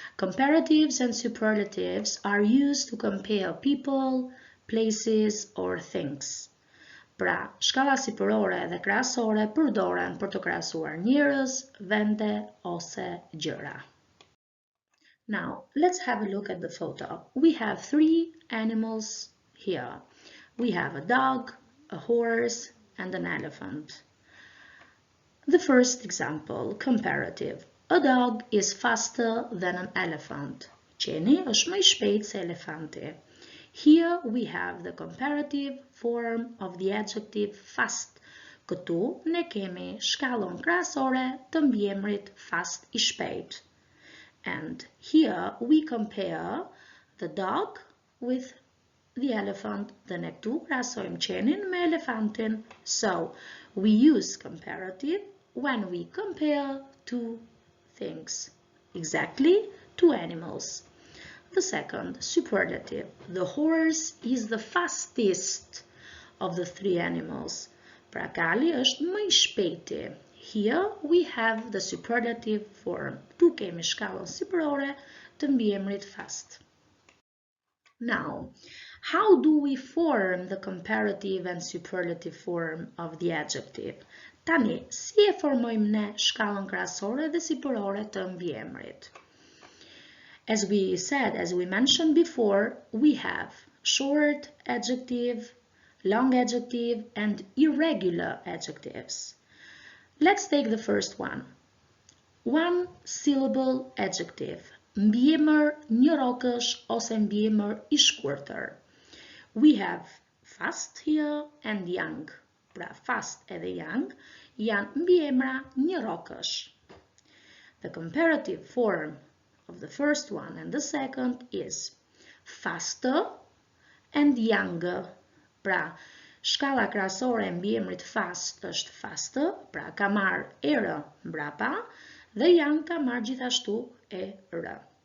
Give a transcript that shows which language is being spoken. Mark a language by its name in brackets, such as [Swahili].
[English] Comparatives and superlatives are used to compare people, places, or things. [Albanian] Pra, shkalla sipërore dhe krahasore përdoren për të krahasuar njerëz, vende ose gjëra. [English] Now, let's have a look at the photo. We have 3 animals here. We have a dog, a horse, and an elephant. The first example, comparative. A dog is faster than an elephant. [Albanian] Qeni është më I shpejt se elefanti. [English] Here we have the comparative form of the adjective fast. [Albanian] Këtu ne kemi shkallën krahasore të mbiemrit fast I shpejt. [English] And here we compare the dog with the elephant. [Albanian] Dhe ne këtu krahasojmë qenin me elefantin. [English] So we use comparative when we compare two things, exactly two animals. The second, superlative. The horse is the fastest of the 3 animals. [Albanian] Pra, kali është më I shpejti. [English] Here we have the superlative form. [Albanian] Tu kemi shkallën sipërore të mbiemrit fast. [English] Now, how do we form the comparative and superlative form of the adjective? [Albanian] Tani, si e formojmë ne shkallën krahasore dhe sipërore të mbiemrit? [English] As we mentioned before, we have short adjective, long adjective, and irregular adjectives. Let's take the first one. One syllable adjective, [Albanian] mbiemër njërokësh ose mbiemër I shkurtër. [English] We have fast here and young. [Albanian] Pra, fast edhe young janë mbiemra njërokësh. [English] The comparative form of the first one and the second is faster and younger. [Albanian] Pra, shkalla krahasore e mbiemrit fast është faster, pra ka marrë erë mbrapa, dhe young ka marrë gjithashtu erë.